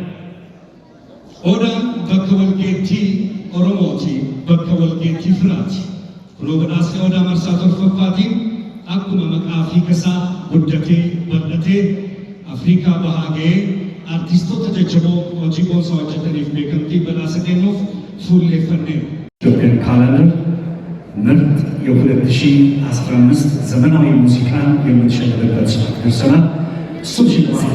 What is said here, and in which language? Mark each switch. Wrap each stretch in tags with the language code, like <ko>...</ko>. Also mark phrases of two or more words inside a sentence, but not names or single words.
<om>Odaan bakka walgeettii Oromooti, bakka walgeettii firaati. Kunoo badhaasni odaa marsaa torfaffaatiin akkuma maqaa fi hiikasaa guddatee bal'atee Afrikaa bahaa ga'ee artistoota jajjaboo hojii boonsaa hojjetaniif beekamtii badhaasa kennuuf fuulleeffanneera.</om> <en>Ethiopian Calendar</en> <am>ምርጥ የ2015 ዘመናዊ ሙዚቃን የምትሸልምበት ደርሰናል። እሱም ሽልማት</am>